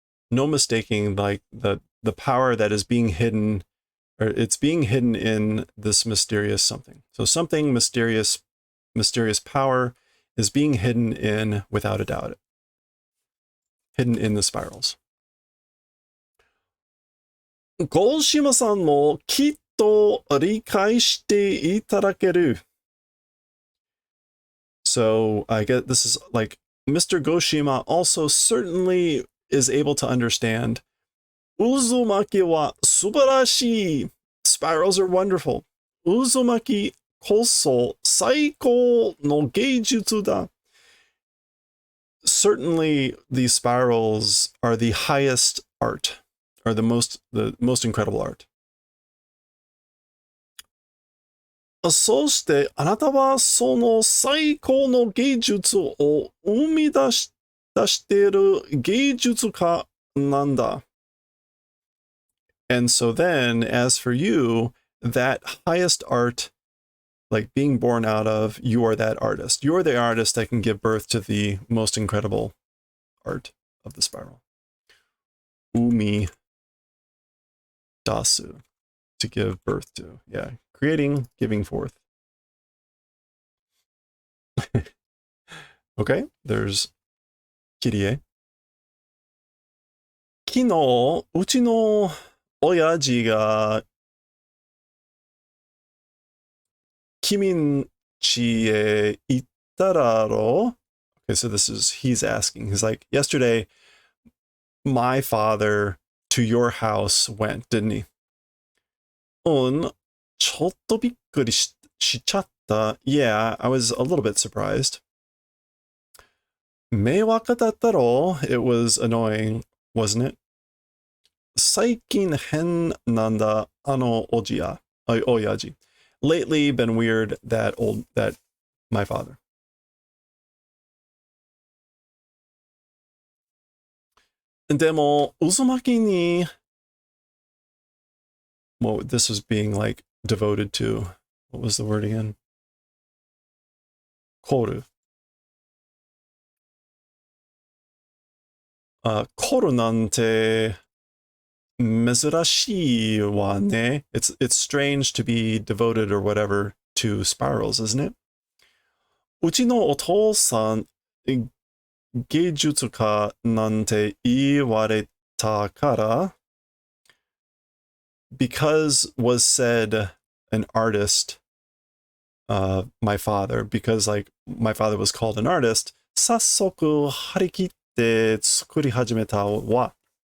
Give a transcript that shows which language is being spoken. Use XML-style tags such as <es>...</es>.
<en>No mistaking like the power that is being hidden, or it's being hidden in this mysterious something. So something mysterious power is being hidden in, without a doubt, hidden in the spirals.</en> <ja>ゴーシマさんもきっと理解していただける.</ja> <en>So I get this is like Mr. Goshima also certainly is able to understand. Uzumaki wa subarashi. Spirals are wonderful.</en> <ja>Uzumaki koso saikou no geijutsu da.</ja> <en>Certainly these spirals are the highest art, or the most incredible art.</en> <ja>そしてあなたはその最高の芸術を生み出している芸術家なんだ.</ja> <en>And so then, as for you, that highest art, like being born out of, you are that artist. You are the artist that can give birth to the most incredible art of the spiral. Umi dasu, to give birth to. Yeah, creating, giving forth. Okay, there's Kirie.</en> <ja>昨日、うちの親父が君んちへ行っただろう?</ja> <en>Okay, so he's asking. He's like, yesterday, my father to your house went, didn't he?</en> <ja>ちょっとびっくりしちゃった.</ja> <en>Yeah, I was a little bit surprised.</en> <ja>迷惑だったろ?</ja> <en>It was annoying, wasn't it?</en> <ja>最近変なんだ、おやじ.</ja> <en>Lately been weird, that my father. でも、渦巻きに, well, this was being like devoted to, what was the word again?</en> <ja>凝る. 凝るなんて珍しいわね.</ja> <en>It's strange to be devoted or whatever to spirals, isn't it? うちのお父さん、芸術家なんて言われたから, because was said an artist, my father, because like my father was called an artist, 早速張り切って作り始めたわ.</en>